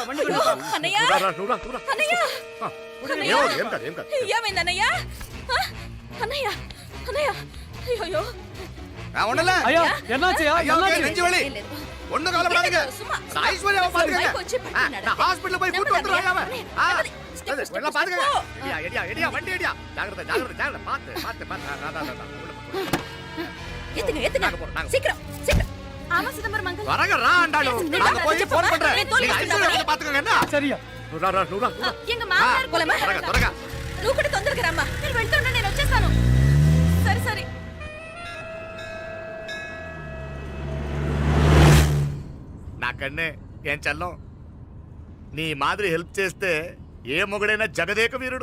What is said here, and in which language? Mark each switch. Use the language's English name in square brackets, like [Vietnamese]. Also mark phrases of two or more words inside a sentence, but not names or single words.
[Telugu] అన్నయ్య అన్నయ్య అన్నయ్య! ఏం కాదు ఏం కాదు ఏమైంది అన్నయ్య ఆ? అన్నయ్య అన్నయ్య అయ్యో ఉండలే [Tamil] ஐயோ என்னாச்சய்யா நெஞ்சு வலி [Telugu] ఏం లేదు. [Tamil] ஒண்ணு கவலைப்படாதீங்க சும்மா. ஐஸ்வர்யா பாத்துக்கங்க பைக் வச்சு படுத்துனாரு. ஹாஸ்பிடல் போய் கூட்டி நம்புறாரு. வந்துறாங்க நம்புறாரு. [English] Step, step, [Tamil] எல்லாம் step, பாத்துக்கங்க step. எடியா வண்டி எடியா ஜாகிரதை ஜாகிரதை பாத்து ஏத்துங்க நாங்க சீக்கிரம் சீக்கிரம் ஆமா சிதம்பரம் மங்கல் வரங்க ரா ஆண்டாளு நாங்க போய் ஃபோன் பண்றேன் நீங்க ஐஸ்வர்யா பாத்துக்கங்க என்ன [Telugu] సరియా [Tamil] எங்க மாமனார் போலமா [Telugu] త్వరగా నువ్వు కూడా తొందరగా రమ్మా నేను వెళ్తుంటే నేను వచ్చేస్తాను సరే సరే నాకన్నే ఏం చల్లం నీ మాదిరి హెల్ప్ చేస్తే ఏ మొగుడైనా జగదేక వీరుడు.